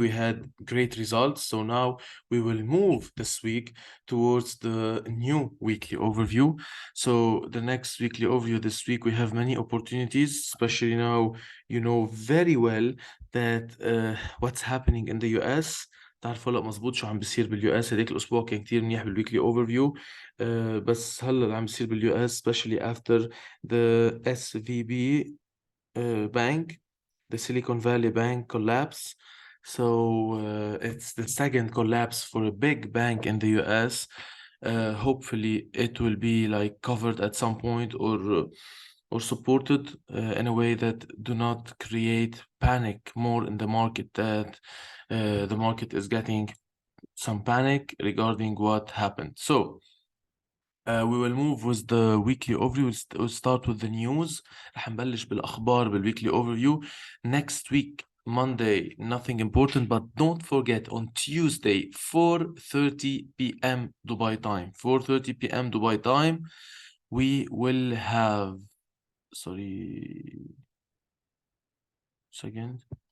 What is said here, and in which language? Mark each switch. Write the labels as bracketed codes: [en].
[en] We had great results. So now we will move this week towards the new weekly overview. So the next weekly overview this week, we have many opportunities, especially now you know very well that what's happening in the US. [ar] تعرف هلا مظبوط شو عم بيصير باليو اس. هذيك الاسبوع كان كتير منيح [en] بالويكلي اوفر فيو. [ar] بس هلا اللي عم بيصير باليو اس [en] especially after the SVB bank, the Silicon Valley Bank collapse. So it's the second collapse for a big bank in the US. Hopefully it will be like covered at some point or supported in a way that do not create panic more in the market, that the market is getting some panic regarding what happened. So we will move with the weekly overview. We'll start with the news. [ar] رح نبلش بالأخبار بال [en] weekly overview. Next week, Monday, nothing important, but don't forget on Tuesday, 4:30 p.m. Dubai time. 4:30 p.m. Dubai time, we will have, sorry, second.